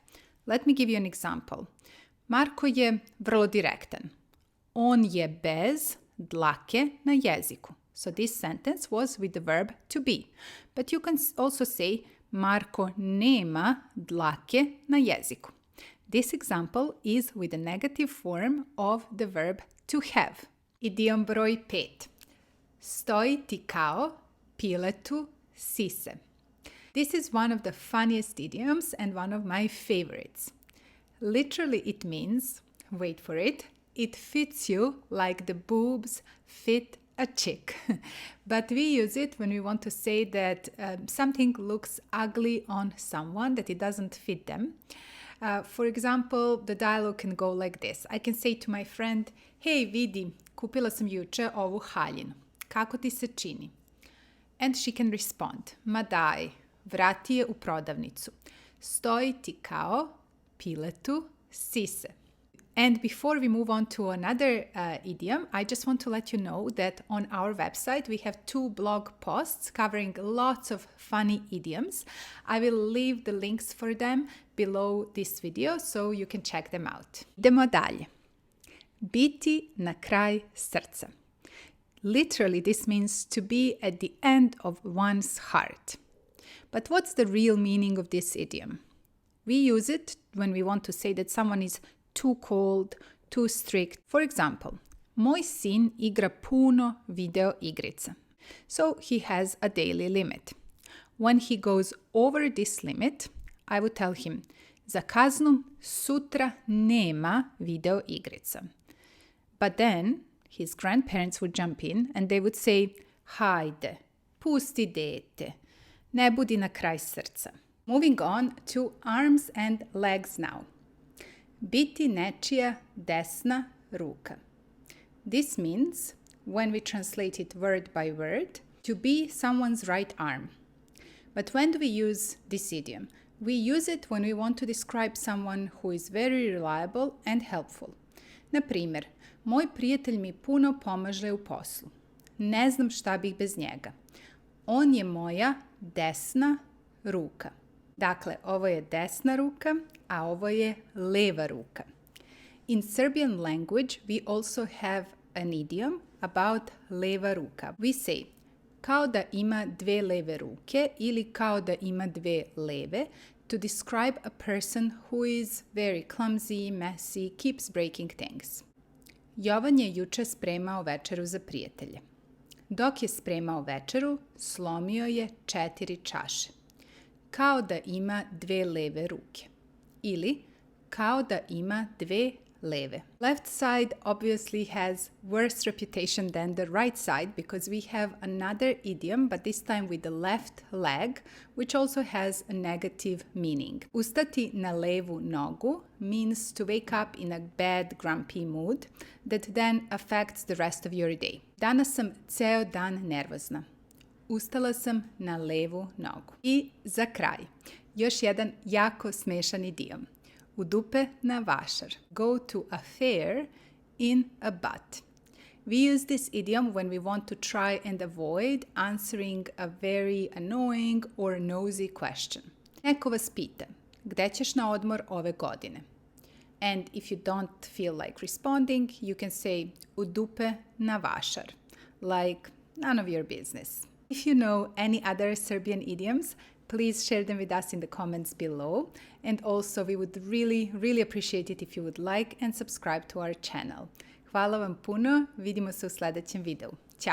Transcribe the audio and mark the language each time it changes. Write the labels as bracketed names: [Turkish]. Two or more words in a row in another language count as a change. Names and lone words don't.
[English] Let me give you an example. [Serbian] Marko je vrlo direktan. On je bez dlake na jeziku. [English] So this sentence was with the verb to be. But you can also say [Serbian] Marko nema dlake na jeziku. [English] This example is with the negative form of the verb to have. [Serbian] Idiom broj 5. Stoji ti kao piletu sise. [English] This is one of the funniest idioms and one of my favorites. Literally it means, wait for it, it fits you like the boobs fit a chick. But we use it when we want to say that something looks ugly on someone, that it doesn't fit them. For example, the dialogue can go like this. I can say to my friend, [Serbian] hey vidi, kupila sam juče ovu haljinu. Kako ti se čini? [English] And she can respond, [Serbian] ma daj, vrati je u prodavnicu. Stoji ti kao piletu sise. [English] And before we move on to another idiom, I just want to let you know that on our website we have 2 blog posts covering lots of funny idioms. I will leave the links for them below this video so you can check them out. [Serbian] Idemo dalje. Biti na kraj srca. [English] Literally, this means to be at the end of one's heart. But what's the real meaning of this idiom? We use it when we want to say that someone is too cold, too strict. For example, [Serbian] moj sin igra puno video igrica. [English] So he has a daily limit. When he goes over this limit, I would tell him, [Serbian] za kaznu sutra nema video igrica. [English] But then his grandparents would jump in and they would say, [Serbian] hajde, pusti dete, ne budi na kraj srca. [English] Moving on to arms and legs now. [Serbian] Biti nečija desna ruka. [English] This means, when we translate it word by word, to be someone's right arm. But when do we use this idiom? We use it when we want to describe someone who is very reliable and helpful. [Serbian] Na primjer, moj prijatelj mi puno pomaže u poslu. Ne znam šta bih bez njega. On je moja desna ruka. Dakle, ovo je desna ruka, a ovo je leva ruka. [English] In Serbian language, we also have an idiom about [Serbian] leva ruka. [English] We say, [Serbian] kao da ima dve leve ruke ili kao da ima dve leve [English] to describe a person who is very clumsy, messy, keeps breaking things. [Serbian] Jovan je juče spremao večeru za prijatelje. Dok je spremao večeru, slomio je 4 čaše. Kao da ima dve leve ruke. Ili kao da ima dve leve. [English] Left side obviously has worse reputation than the right side because we have another idiom, but this time with the left leg, which also has a negative meaning. [Serbian] Ustati na levu nogu [English] means to wake up in a bad, grumpy mood that then affects the rest of your day. [Serbian] Danas sam ceo dan nervozna. Ustala sam na levu nogu. I za kraj, još jedan jako smešan idiom. U dupe na vašar. [English] Go to a fair in a butt. We use this idiom when we want to try and avoid answering a very annoying or nosy question. [Serbian] Neko vas pita, gde ćeš na odmor ove godine? [English] And if you don't feel like responding, you can say [Serbian] u dupe na vašar, [English] like none of your business. If you know any other Serbian idioms, please share them with us in the comments below. And also, we would really appreciate it if you would like and subscribe to our channel. [Serbian] Hvala vam puno, vidimo se u sljedećem videu.